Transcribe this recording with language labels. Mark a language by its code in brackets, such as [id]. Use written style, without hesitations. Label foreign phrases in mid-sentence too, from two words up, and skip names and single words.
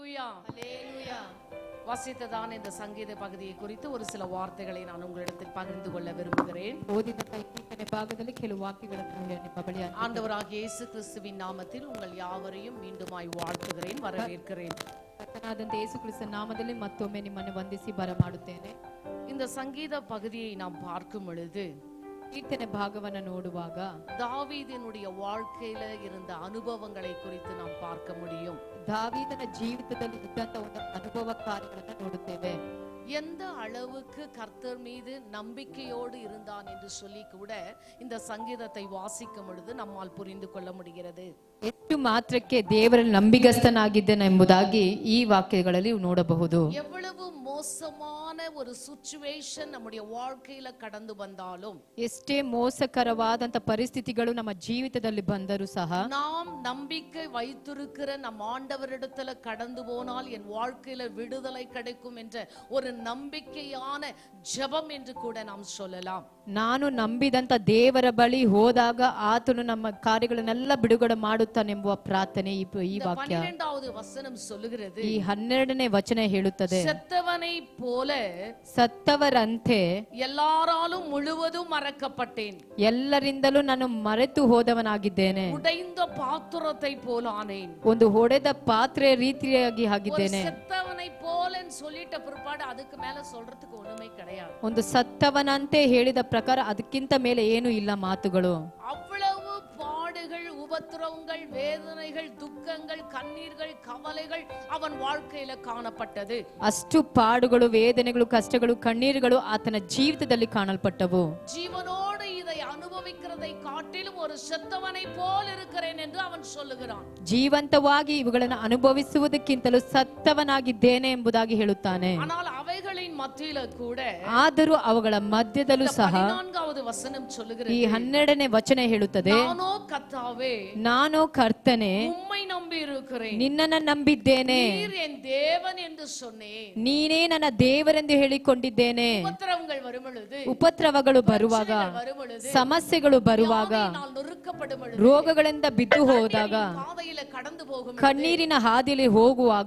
[ta] அல்லேலூயா. வாசித்ததான இந்த சங்கீத பகுதியை குறித்து ஒரு சில வார்த்தைகளை நான் உங்களிடத்தில் பகிர்ந்து கொள்ள விரும்புகிறேன். ஆண்டவராகிய இயேசு கிறிஸ்துவின் நாமத்தில் உங்கள் யாவரையும் மீண்டுமாய் வாழ்த்துகிறேன், வரவேற்கிறேன். [kn] ಯೇಸು ಕ್ರಿಸ್ತನ ನಾಮದಲ್ಲಿ ಮತ್ತೊಮ್ಮೆ ನಿಮ್ಮನ್ನು ವಂದಿಸಿ ಬರಮಾಡುತ್ತೇನೆ. [ta] இந்த சங்கீத பகுதியை நாம் பார்க்கும் பொழுது, [kn] ಕೀರ್ತನೆ ಭಾಗವನ್ನು ನೋಡುವಾಗ [ta] தாவீதினுடைய வாழ்க்கையில இருந்த ಅನುಭವங்களை குறித்து நாம் பார்க்க முடியும். [kn] ದಾವೀದನ ಜೀವಿತದಲ್ಲಿ ಇದ್ದಂತ ಒಂದು ಅನುಭವ ಕಾರ್ಯಗಳನ್ನು ನೋಡುತ್ತೇವೆ. [ta] எந்த அளவுக்கு கர்த்தர் மீது நம்பிக்கையோடு இருந்தான் என்று சொல்லி கூட இந்த சங்கீதத்தை வாசிக்கும் பொழுது நம்மால் புரிந்து கொள்ள முடிகிறது. [kn] ಎಷ್ಟು ಮಾತ್ರಕ್ಕೆ ದೇವರಲ್ಲಿ ನಂಬಿಗಸ್ತನಾಗಿದ್ದೇನೆ ಎಂಬುದಾಗಿ ಈ ವಾಕ್ಯಗಳಲ್ಲಿ ನೋಡಬಹುದು. [ta] எவ்வளவு மோசமான ஒரு சிச்சுவேஷன் நம்முடைய வாழ்க்கையில கடந்து வந்தாலும், [kn] ಎಷ್ಟೇ ಮೋಸಕರವಾದಂತ ಪರಿಸ್ಥಿತಿಗಳು ನಮ್ಮ ಜೀವಿತದಲ್ಲಿ ಬಂದರೂ ಸಹ [ta] நாம் நம்பிக்கை வைத்திருக்கிற நம் ஆண்டவரிடத்துல கடந்து போனால் என் வாழ்க்கையில விடுதலை கிடைக்கும் என்ற ஒரு நம்பிக்கையான ஜெபம் என்று கூட நாம் சொல்லலாம். [kn] ನಾನು ನಂಬಿದಂತ ದೇವರ ಬಳಿ ಹೋದಾಗ ಆತನು ನಮ್ಮ ಕಾರ್ಯಗಳನ್ನೆಲ್ಲ ಬಿಡುಗಡೆ ಮಾಡುತ್ತಾನೆಂಬುವ ಪ್ರಾರ್ಥನೆ ಈ ವಾಕ್ಯ. [ta] 12வது வசனம் சொல்லுகிறது, [kn] ಈ 12ನೇ ವಚನ ಹೇಳುತ್ತದೆ, [ta] செத்தவனை போல [kn] ಸತ್ತವರಂತೆ [ta] எல்லாராலும் முழுவதும் மறக்கப்பட்டேன், [kn] ಎಲ್ಲರಿಂದಲೂ ನಾನು ಮರೆತು ಹೋದವನಾಗಿದ್ದೇನೆ, [ta] உடைந்த பாத்திரத்தை போல ஆனேன். [kn] ಒಂದು ಹೊಡೆದ ಪಾತ್ರೆ ರೀತಿಯಾಗಿ ಆಗಿದ್ದೇನೆ. [ta] செத்தவனை போலன்னு சொல்லிட்ட பிற்பாடு அதுக்கு மேல சொல்றதுக்கு ஒண்ணுமே கிடையாது. [kn] ಒಂದು ಸತ್ತವನಂತೆ ಹೇಳಿದ ಪ್ರಕಾರ ಅದಕ್ಕಿಂತ ಮೇಲೆ ಏನು ಇಲ್ಲ ಮಾತುಗಳು. [ta] அவ்வளவு பாடுகள், உபத்திரவங்கள், வேதனைகள், துக்கங்கள், கண்ணீர்கள், கவலைகள் அவன் வாழ்க்கையில காணப்பட்டது. [kn] ಅಷ್ಟು ಪಾಡುಗಳು, ವೇದನೆಗಳು, ಕಷ್ಟಗಳು, ಕಣ್ಣೀರುಗಳು ಆತನ ಜೀವಿತದಲ್ಲಿ ಕಾಣಲ್ಪಟ್ಟವು. [ta] ஜீவனோடு இதை அனுபவிக்கிறதை காட்டிலும் ஒரு செத்தவனை போல் இருக்கிறேன் என்று அவன் சொல்லுகிறான். [kn] ಜೀವಂತವಾಗಿ ಇವುಗಳನ್ನು ಅನುಭವಿಸುವುದಕ್ಕಿಂತಲೂ ಸತ್ತವನಾಗಿದ್ದೇನೆ ಎಂಬುದಾಗಿ ಹೇಳುತ್ತಾನೆ. [ta] ஆனால் அவைகளின் மத்தியில கூட, [kn] ಆದರೂ ಅವುಗಳ ಮಧ್ಯದಲ್ಲೂ ಸಹ [ta] 14வது வசனம் சொல்லுகிறது, [kn] ಈ 12ನೇ ವಚನ ಹೇಳುತ್ತದೆ, [ta] நானோ கர்த்தாவே, [kn] ನಾನು ಕರ್ತನೆ [ta] உம்மை நம்பி இருக்கிறேன், [kn] ನಿನ್ನನ್ನು ನಂಬಿದ್ದೇನೆ, [ta] நீர் என் தேவன் என்று சொன்னேன். [kn] ನೀನೇ ನನ್ನ ದೇವರೆಂದು ಹೇಳಿಕೊಂಡಿದ್ದೇನೆ. [ta] உபத்திரவங்கள் வரும் பொழுது, [kn] ಉಪದ್ರವಗಳು ಬರುವಾಗ, [ta] வரும் பொழுது, [kn] ಸಮಸ್ಯೆಗಳು ಬರುವಾಗ, [ta] நான் நொறுக்கப்படும் பொழுது, [kn] ರೋಗಗಳಿಂದ ಬಿದ್ದು ಹೋದಾಗ, [ta] பாதையில கடந்து போகும் [kn] ಕಣ್ಣೀರಿನ ಹಾದಿಯಲ್ಲಿ ಹೋಗುವಾಗ